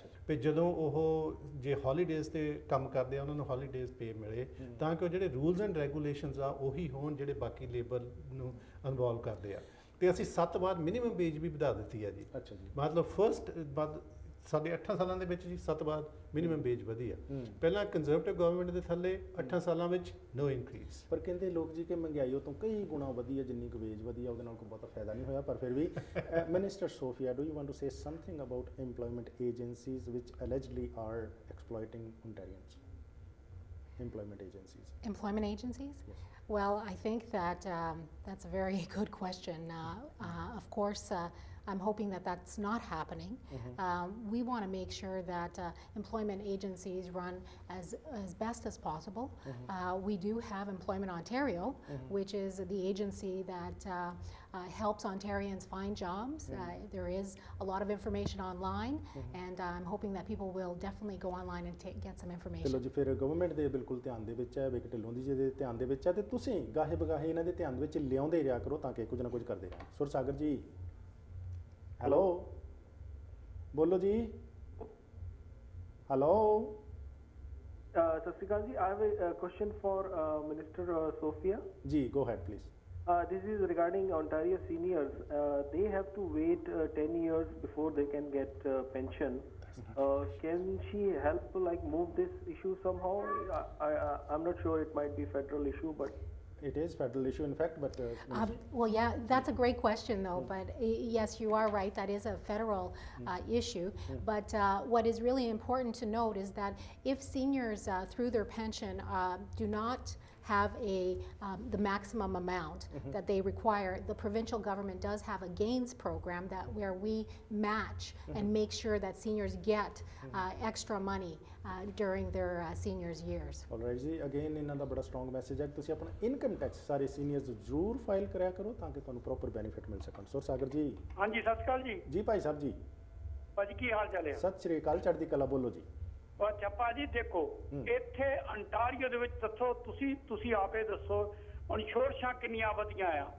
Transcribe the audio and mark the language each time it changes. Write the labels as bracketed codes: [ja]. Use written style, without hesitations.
[pa] ਵੀ ਜਦੋਂ ਉਹ ਜੇ ਹੌਲੀਡੇਜ਼ ਤੇ ਕੰਮ ਕਰਦੇ ਆ ਉਹਨਾਂ ਨੂੰ ਹੌਲੀਡੇਜ਼ ਪੇ ਮਿਲੇ ਤਾਂ ਕਿ ਉਹ ਜਿਹੜੇ ਰੂਲਸ ਐਂਡ ਰੈਗੂਲੇਸ਼ਨਸ ਆ ਉਹੀ ਹੋਣ ਜਿਹੜੇ ਬਾਕੀ ਲੇਬਰ ਨੂੰ ਇਨਵੋਲਵ ਕਰਦੇ ਆ ਤੇ ਅਸੀਂ 7 ਵਾਰ ਮਿਨੀਮਮ ਵੇਜ ਵੀ ਵਧਾ ਦਿੱਤੀ ਆ ਜੀ ਮਤਲਬ ਫਰਸਟ ਸਾਡੇ 8 ਸਾਲਾਂ ਦੇ ਵਿੱਚ ਜੀ 7 ਵਾਰ ਮਿਨੀਮਮ ਵੇਜ ਵਧੀ ਆ ਪਹਿਲਾਂ ਕੰਜ਼ਰਵੇਟਿਵ ਗਵਰਨਮੈਂਟ ਦੇ ਥੱਲੇ 8 ਸਾਲਾਂ ਵਿੱਚ [en] no increase [pa] ਪਰ ਕਹਿੰਦੇ ਲੋਕ ਜੀ ਕਿ ਮਹਿੰਗਾਈ ਉਹ ਤੋਂ ਕਈ ਗੁਣਾ ਵਧੀ ਹੈ ਜਿੰਨੀ ਕੁ ਵੇਜ ਵਧੀ ਆ ਉਹਦੇ ਨਾਲ ਕੋਈ ਬਹੁਤਾ ਫਾਇਦਾ ਨਹੀਂ ਹੋਇਆ ਪਰ ਫਿਰ ਵੀ minister Sophia [en] Do you want to say something about employment agencies which allegedly are exploiting Ontarians? Employment agencies? Yes. Well, I think that that's a very good question. Of course, I'm hoping that that's not happening. We want to make sure that employment agencies run as best as possible. We do have Employment Ontario, which is the agency that helps Ontarians find jobs. There is a lot of information online, and I'm hoping that people will definitely go online and get some information. [pa] ਚਲੋ ਜੀ ਫਿਰ government ਦੇ ਬਿਲਕੁਲ ਧਿਆਨ ਦੇ ਵਿੱਚ ਹੈ ਵਿਕ ਢਿੱਲੋਂ ਦੀ ਜਿਹਦੇ ਧਿਆਨ ਦੇ ਵਿੱਚ ਹੈ ਤੇ ਤੁਸੀਂ ਗਾਹੇ ਬਗਾਹੇ ਇਹਨਾਂ ਦੇ ਧਿਆਨ ਵਿੱਚ ਲਿਆਉਂਦੇ ਰਿਹਾ ਕਰੋ ਤਾਂ ਕਿ ਕੁਝ ਨਾ ਕੁਝ ਕਰਦੇ ਰਹਿਣ ਸੁਰ ਸਾਗਰ ਜੀ ਹੈਲੋ ਬੋਲੋ ਜੀ ਹੈਲੋ ਸਤਿ ਸ਼੍ਰੀ ਅਕਾਲ ਜੀ [en] I have a question for minister Sophia ji go ahead please this is regarding Ontario seniors. They have to wait 10 years before they can get pension. Can she help like move this issue somehow? I'm not sure, it might be federal issue, but It is federal issue in fact, but Well, yeah, that's a great question, though. But yes, you are right. That is a federal issue. But what is really important to note is that if seniors, through their pension, do not have the maximum amount that they require, the provincial government does have a gains program where we match and make sure that seniors get extra money during their seniors years. [pa] All right ਜੀ, again ਇਹਨਾਂ ਦਾ ਬੜਾ strong message ਹੈ ਕਿ ਤੁਸੀਂ ਆਪਣਾ income tax ਸਾਰੇ seniors ਜ਼ਰੂਰ file ਕਰਿਆ ਕਰੋ ਤਾਂ ਕਿ ਤੁਹਾਨੂੰ ਪ੍ਰੋਪਰ ਬੈਨੀਫਿਟ ਮਿਲ ਸਕਣ। ਸੁਰ ਸਾਗਰ ਜੀ। ਹਾਂਜੀ, ਸਤਿ ਸ਼੍ਰੀ ਅਕਾਲ ਜੀ। ਜੀ ਭਾਈ ਸਾਹਿਬ ਜੀ। ਭਾਜੀ ਕੀ ਹਾਲ ਚਾਲ ਹੈ? ਸਤਿ ਸ਼੍ਰੀ ਅਕਾਲ, ਚੜ੍ਹਦੀ ਕਲਾ, ਬੋਲੋ ਜੀ। ਅੱਛਾ ਭਾਜੀ, ਦੇਖੋ ਇੱਥੇ ਅੰਟਾਰੀਓ ਦੇ ਵਿੱਚ ਦੱਸੋ, ਤੁਸੀਂ ਆਪੇ ਦੱਸੋ, ਇੰਸ਼ੋਰੈਂਸਾਂ ਕਿੰਨੀਆਂ ਵਧੀਆਂ ਆ।